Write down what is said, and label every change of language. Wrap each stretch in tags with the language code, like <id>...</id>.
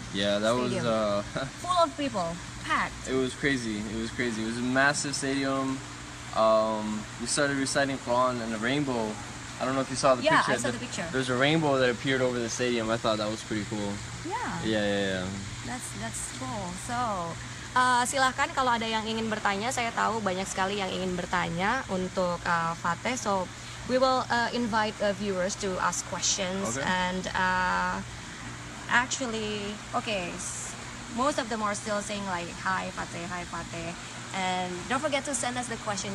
<en>Yeah, that stadium. was full of people, packed. It was crazy. It was a massive stadium. We started reciting Quran and a rainbow. I don't know if you saw the picture. Yeah, I saw the picture. There's a rainbow that appeared over the stadium. I thought that was pretty cool. Yeah. That's cool. So,</en> <id>silahkan kalau ada yang ingin bertanya. Saya tahu banyak sekali yang ingin bertanya untuk Fatih.</id> <en>So, we will invite viewers to ask questions. Okay. And actually, most of them are still saying like, hi Fatih. And don't forget to send us the question.</en>